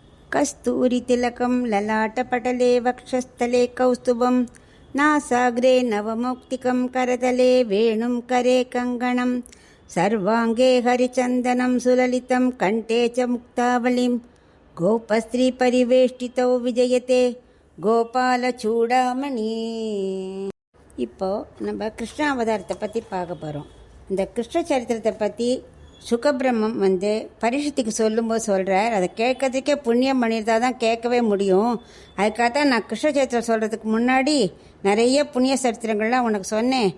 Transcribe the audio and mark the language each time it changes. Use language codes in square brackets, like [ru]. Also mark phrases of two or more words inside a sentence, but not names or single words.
[sa] कस्तूरितिलकं ललाटपटले वक्षस्थले कौस्तुभं नासाग्रे नवमौक्तिकं करतले वेणुं करे कङ्गणं सर्वाङ्गे हरिचन्दनं सुललितं कण्ठे च मुक्तावलिं गोपस्त्रीपरिवेष्टितौ विजयते கோபாலச்சூடாமணி. [ta] இப்போ நம்ம கிருஷ்ண அவதாரத்தை பற்றி பார்க்க போகிறோம். இந்த கிருஷ்ண சரித்திரத்தை பற்றி சுகபிரம்மம் பரிஷத்துக்கு சொல்லும்போது சொல்கிறார். அதை கேட்கறதுக்கே புண்ணியம் பண்ணியிருந்தால் தான் கேட்கவே முடியும். அதுக்காகத்தான் நான் கிருஷ்ண சரித்திரம் சொல்கிறதுக்கு முன்னாடி நிறைய புண்ணிய சரித்திரங்கள்லாம் உனக்கு சொன்னேன்.